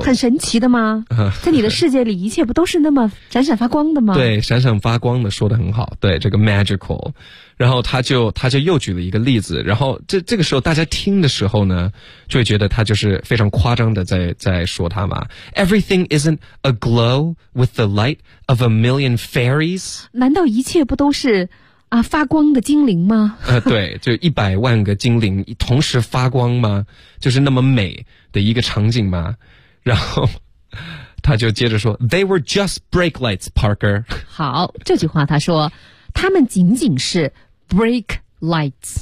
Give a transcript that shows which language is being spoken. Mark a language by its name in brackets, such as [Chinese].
[Chinese] 啊、很神奇的吗？在你的世界里一切不都是那么闪闪发光的吗？对，闪闪发光的说得很好，对，这个 magical。然后他就又举了一个例子，然后这个时候大家听的时候呢，就会觉得他就是非常夸张的在说他嘛。 [English] Everything isn't a glow with the light of a million fairies。 [Chinese] 难道一切不都是啊，发光的精灵吗？对，就一百万个精灵同时发光吗？就是那么美的一个场景吗？然后他就接着说 [English] They were just brake lights, Parker。 [Chinese] 好，这句话他说他们仅仅是 brake lights。